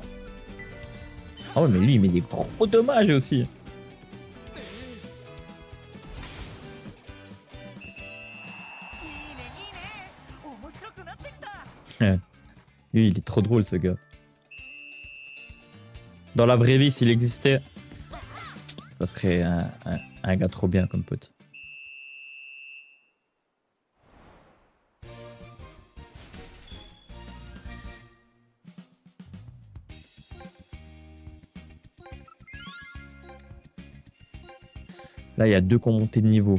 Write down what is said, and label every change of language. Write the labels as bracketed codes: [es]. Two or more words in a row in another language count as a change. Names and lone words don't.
[fr] Ah ouais, mais lui, il met des gros dommages aussi. [ja] いいねいいね面白くなってきた [fr] Lui, il est trop drôle, ce gars. Dans la vraie vie, s'il existait, ça serait un gars trop bien comme pote. Là, il y a 2 qui ont monté de niveau.